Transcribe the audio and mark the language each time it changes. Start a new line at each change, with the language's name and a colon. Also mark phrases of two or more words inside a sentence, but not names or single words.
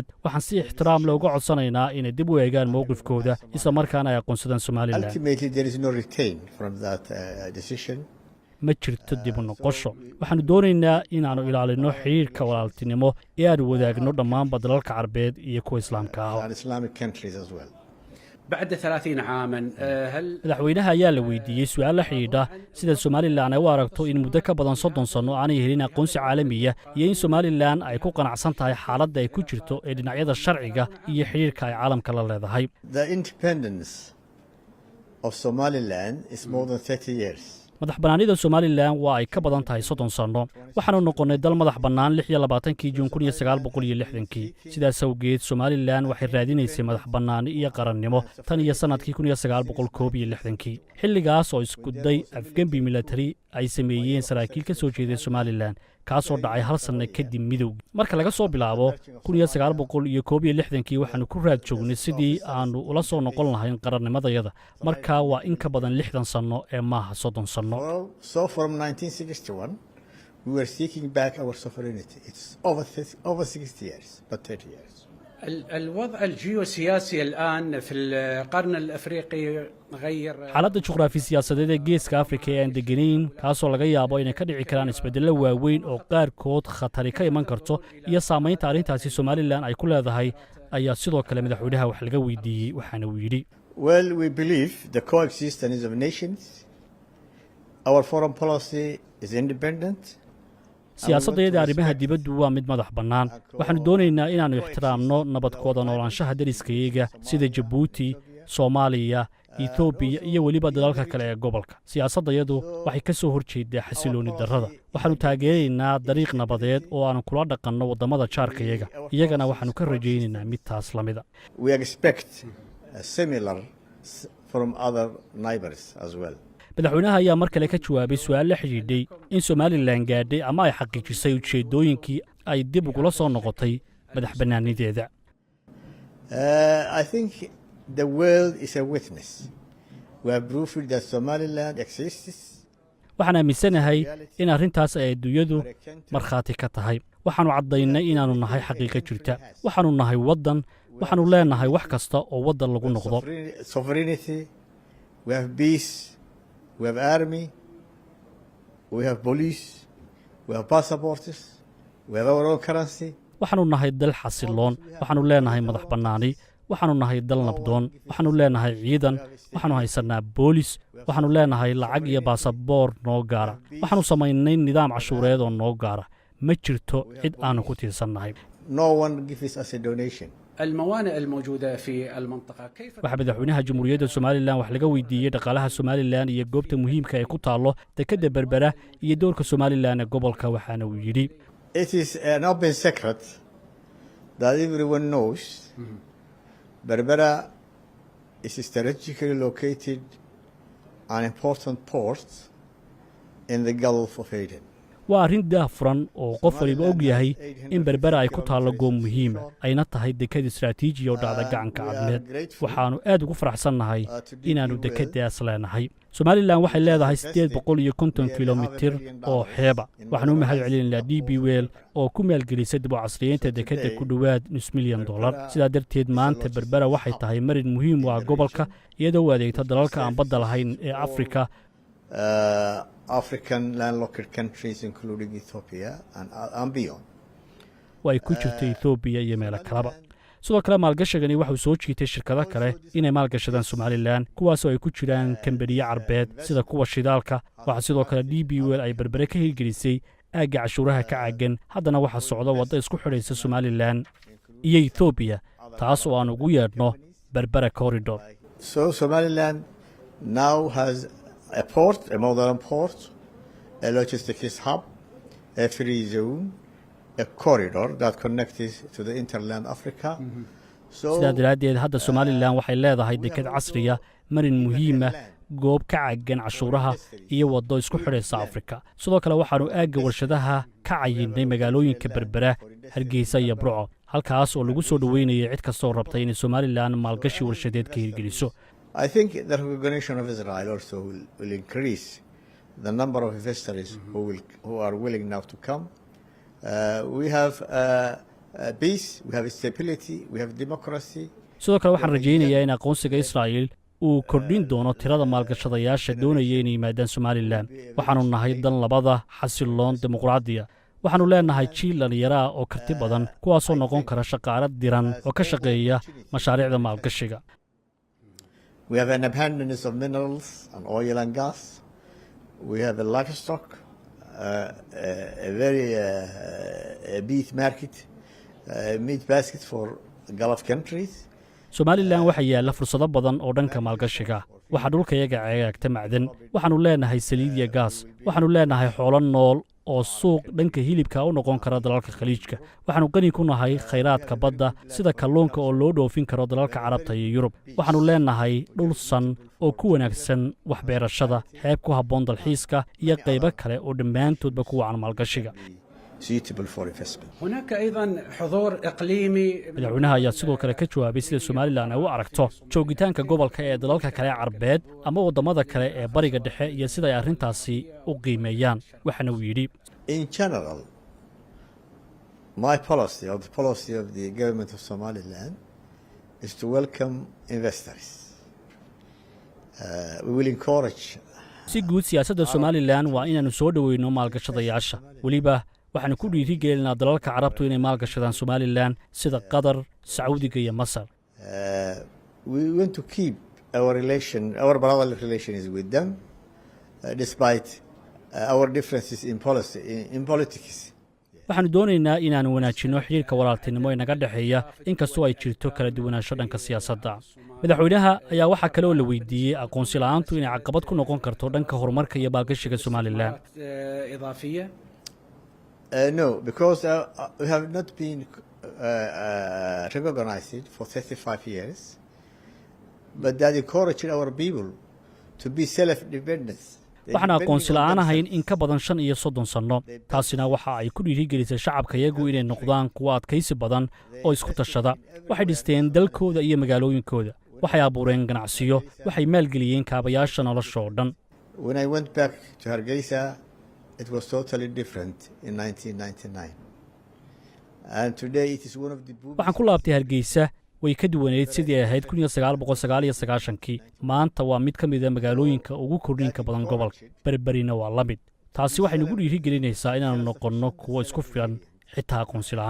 Somali: waxaan si ixtiraam leh uga codsanaynaa inay dib u eegaan mowqifkooda isla markaana ay aqoonsadaan Somaliland.
English: Ultimately, there is no retain from that decision.
Somali: ma jirto dib u noqosho. waxaanu doonaynaa inaannu ilaalino xiriirka walaaltinimo ee aanu wadaagno dhammaanba dalalka Carbeed iyo kuwa Islaamka ah.
English: And Islamic countries as well.
Arabic: بعد 30 عاما هل
Somali: madaxweynaha ayaa la weydiiyey su'aal la xidhiidha sida Somaliland ay u aragto in muddo ka badan 30 sano aanay helin aqoonsi caalamiya iyo in Somaliland ay ku qanacsan tahay xaaladda ay ku jirto ee dhinacyada sharciga iyo xiriirka ay caalamka la leedahay.
English: The independence of Somaliland is more than 30 years.
Somali: madax bannaanida Somaliland waa ay ka badan tahay 30 sano. waxaanu noqonnay dal madax bannaan 26 Juun 1960. sidaas awgeed Somaliland waxay raadinaysay madax bannaani iyo qarannimo tan iyo sanadkii 1961. xilligaas oo isku day afgembi military ay sameeyeen saraakiil ka soo jeeday Somaliland kaasoo dhacay hal sanno kadib midowgii. marka laga soo bilaabo 1961 waxaanu ku raad joognay sidii aanu ula soo noqon lahayn qarannimadayada. marka waa in ka badan 60 sano ee maaha 30 sano.
English: So from 1961, we were seeking back our sovereignty. It's over 60 years, but 30 years.
Arabic: الوضع الجيوسياسي الآن في القرن الأفريقي غير
Somali: xaaladda juqraafi siyaasadeed ee geeska Afrika ee aan deganayn kaasoo laga yaabo inay ka dhici karaan isbeddello waaweyn oo qaarkood khatari ka iman karto iyo saamaynta arrintaasi Somaliland ay ku leedahay ayaa sidoo kale madaxweynaha wax laga weydiiyey. waxaana uu yidhi
English: Well, we believe the coexistence of nations. Our foreign policy is independent.
Somali: siyaasaddeeda arrimaha dibaddu waa mid madax bannaan. waxaanu doonaynaa inaannu ixtiraamno nabadkooda noolaanshaha dariskayaga sida Jabuuti, Soomaaliya, Ethiopia iyo weliba dalalka kale ee gobolka. siyaasaddayadu waxay ka soo horjeedaa xasilooni darrada. waxaanu taageeraynaa dariiq nabadeed oo aanu kula dhaqanno waddamada jaarkayaga. iyagana waxaanu ka rajaynaynaa mid taas la mida.
English: We expect a similar from other neighbors as well.
Somali: madaxweynaha ayaa mar kale ka jawaabay su'aal la xidhiidhay in somalilan gaadhay ama ay xaqiijisay ujeeddooyinkii ay dib ugula soo noqotay madax bannaanideeda.
English: I think the world is a witness. We have proved that Somaliland exists.
Somali: waxaan aaminsanahay in arrintaas ay adduunyadu markhaati ka tahay. waxaannu caddaynay inaannu nahay xaqiiqo jirta. waxaannu nahay waddan. waxaannu leenahay wax kasta oo waddan lagu noqdo.
English: Sovereignty, we have peace, we have army, we have police, we have passports, we have our own currency.
Somali: waxaannu nahay dal xasiloon. waxaannu leenahay madax bannaani. waxaannu nahay dal nabdoon. waxaannu leenahay ciidan. waxaannu haysannaa boolis. waxaannu leenahay lacag iyo baasaboor noo gaara. waxaannu samaynay nidaam cashuureed oo noo gaara. ma jirto cid aannu ku tiirsannahay.
English: No one gives us a donation.
Arabic: الموانئ الموجودة في المنطقة كيف
Somali: waxaa madaxweynaha jamhuuriyadda somalilan wax laga weydiiyey dhaqaalaha somalilan iyo goobta muhiimka ee ku taallo dekedda berbera iyo doorka somalilan ee gobolka waxaana uu yidhi
English: It is an open secret that everyone knows. Berbera is strategically located an important port in the Gulf of Aden.
Somali: waa arrin daahfuran oo qof waliba og yahay in berbera ay ku taallo goob muhiima ayna tahay dekad istaraatiiji oo dhacda gacanka cadmeed. waxaannu aad ugu faraxsannahay inaannu dekeddaas leenahay. somalilan waxay leedahay 850 kilomitir oo xeeba. waxaannu u mahad celinaynaa d b wel oo ku maalgelisay dib u casriyeynta dekedda ku dhowaad $500,000,000. sidaa darteed maanta berbera waxay tahay marin muhiim u ah gobolka iyadoo u adeegta dalalka aan badda lahayn ee afrika.
English: African landlocked countries including Ethiopia and beyond.
Somali: way ku jirto Ethiopia iyo meelo kaleba. sidoo kale maalgashigani waxuu soo jiitay shirkado kale inay maalgashadaan somalilan kuwaasoo ay ku jiraan kambaniye carbeed sida kuwa shidaalka. waxaa sidoo kale d b wel ay berbere ka hirgelisay aagga cashuuraha ka caagan. haddana waxaa socda wadda isku xidhaysa somalilan iyo Ethiopia taas oo aan ugu yeedhno berbera corridor.
English: So Somaliland now has a port, a modern port, a logistics hub, a free zone, a corridor that connects to the interland Africa.
Somali: sidaa daraaddeed hadda somalilan waxay leedahay deked casriya, marin muhiima, goob ka caagan cashuuraha iyo waddo isku xidhaysa afrika. sidoo kale waxaannu aagga warshadaha ka cayinnay magaalooyinka berbera, hargeysa iyo burco halkaas oo lagu soo dhoweynayay cid kastoo rabtay inay somalilan maalgashi warshadeed ka hirgeliso.
English: I think the recognition of Israel also will increase the number of investors who are willing now to come. We have peace, we have stability, we have democracy.
Somali: sidoo kale waxaan rajaynayaa in aqoonsiga israa'iil uu kordhin doono tirada maalgashadayaasha doonaya inay yimaadaan somalilan. waxaannu nahay dan labada xasiloon dimuqraadiya. waxaannu leenahay jiil dhallinyaro ah oo karti badan kuwaasoo noqon kara shaqaale diran oo ka shaqeeya mashaariicda maalgashiga.
English: We have an abundance of minerals and oil and gas. We have a livestock, a very beef market, meat basket for Gulf countries.
Somali: somalilan waxaa yaalla fursado badan oo dhanka maalgashiga. waxaa dhulkayaga cegaagta macdan. waxaannu leenahay saliid iyo gaas. waxaannu leenahay xoolo nool oo suuq dhanka hilibka u noqon kara dalalka khaliijka. waxaannu qani ku nahay khayraadka badda sida kalluunka oo loo dhoofin karo dalalka carabta iyo yurub. waxaannu leenahay dhul san oo ku wanaagsan waxbeerashada, xeeb ku habboon dalxiiska iyo qaybo kale oo dhammaantoodba ku wacan maalgashiga.
Arabic: هناك أيضا حضور إقليمي.
Somali: madaxweynaha ayaa sidoo kale ka jawaabay sida somalilan ay u aragto joogitaanka gobolka ee dalalka kale carbeed ama waddamada kale ee bariga dhexe iyo sida ay arrintaasi u qiimeeyaan. waxaana uu yidhi
English: In general, my policy or the policy of the government of Somaliland is to welcome investors. We will encourage.
Somali: si guud siyaasadda somalilan waa inaannu soo dhoweyno maalgashadayaasha. weliba waxaannu ku dhiirigelinaa dalalka carabtu inay maalgashadaan somalilan sida qatar, sacuudiga iyo masar.
English: We want to keep our brotherly relations with them despite our differences in politics.
Somali: waxaannu doonaynaa inaannu wanaajinno xidhiirka walaaltinimo ee naga dhexeeya inkastoo ay jirto kala duwanaansho dhanka siyaasadda. madaxweynaha ayaa waxaa kale oo la weydiiyey aqoonsi la'aantu inay caqabad ku noqon karto dhanka horumarka iyo maalgashiga somalilan.
English: No, because we have not been recognized for 35 years but that encouraged our people to be self-dependent.
Somali: waxaan aqoonsi la'aan ahayn in ka badan 35 sanno taasina waxa ay ku dhiirigelisay shacabka iyagu inay noqdaan kuwa adkaysi badan oo isku tashada waxay dhisteen dalkooda iyo magaalooyinkooda waxay abuureen ganacsiyo waxay maalgeliyeen kaabayaasha nolosha oo dhan
English: When I went back to Hargeisa, it was totally different in 1999. And today it is one of the
Somali: waxaan ku laabtay Hargeysa way ka duwaneed sidii ay ahayd 1999kii maanta waa mid ka mid ah magaalooyinka ugu kordhinka badan gobolka berberina waa la mid taasi waxay nagu dhiirigelinaysaa inaanu noqonno kuwo isku filan xitaa aqoonsi la'aan